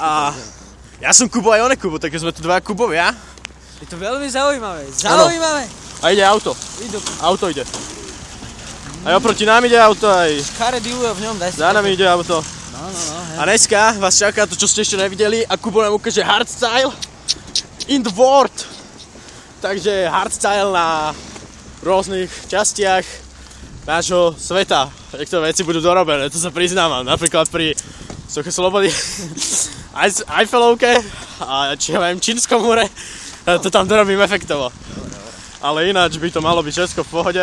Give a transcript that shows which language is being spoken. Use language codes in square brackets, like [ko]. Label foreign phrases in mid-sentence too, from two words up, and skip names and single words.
[sk] A ja som Kubo aj on je Kubo, takže sme tu dva Kubovia. Je to veľmi zaujímavé. Zaujímavé. A ide auto. Auto ide. Aj oproti nám ide auto, aj... Škaredý ujo v ňom, daj si. Za nami ide auto. No, a dneska vás čaká to, čo ste ešte nevideli a Kubo nám ukáže [en] hardstyle in the world. [sk] Takže hardstyle na rôznych častiach nášho sveta. Niektoré veci budú dorobené, to sa priznávam. Napríklad pri Soche Slobody, Eiffelovke a či ja viem, Čínskom more. To tam dorobím efektovo. Ale ináč by to malo byť všetko v pohode.